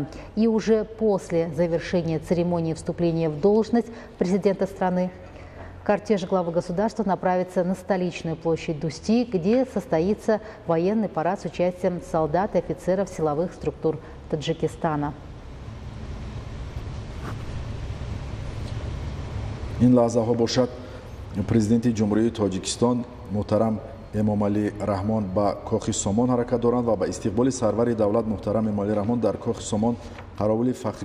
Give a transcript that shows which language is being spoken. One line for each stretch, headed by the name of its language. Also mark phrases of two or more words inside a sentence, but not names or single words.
Russian: И уже после завершения церемонии вступления в должность президента страны кортеж главы государства направится на столичную площадь Дусти, где состоится военный парад с участием солдат и офицеров силовых структур Таджикистана.
Tajik: ин лаҳзаҳо бошад президенти ҷумҳурии Тоҷикистон муҳтарам Эмомалӣ Раҳмон ба кохи Сомон ҳаракат доранд ва ба истиқболи сарвари давлат муҳтарам Эмомалӣ Раҳмон дар кохи Сомон қаровули фахрии